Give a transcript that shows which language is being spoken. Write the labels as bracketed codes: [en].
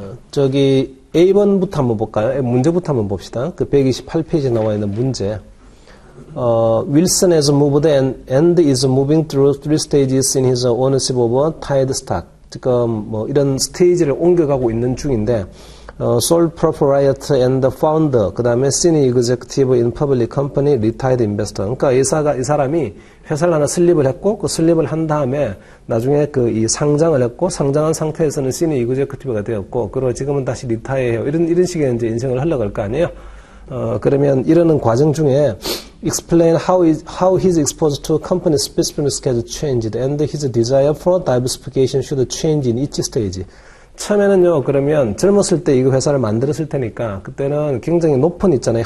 [ko] 저기, A번부터 한번 볼까요? 문제부터 한번 봅시다. 그 128페이지에 나와 있는 문제. [en] Wilson has moved and is moving through 3 stages in his ownership of tide stock. [ko] 지금 뭐 이런 스테이지를 옮겨가고 있는 중인데, [en] sole proprietor and founder, [ko] 그 다음에 [en] senior executive in public company, retired investor. [ko] 그러니까 이 사람이 회사를 하나 설립을 했고, 그 설립을 한 다음에 나중에 이 상장을 했고, 상장한 상태에서는 senior executive가 되었고, 그리고 지금은 다시 리타이어해요. 이런 식의 이제 인생을 하려고 할 거 아니에요? 그러면 이러는 과정 중에 [en] explain how his exposure to company specific risk has changed and his desire for diversification should change in each stage. [ko] 처음에는요, 그러면 젊었을 때 이거 회사를 만들었을 테니까 그때는 굉장히 높은 있잖아요.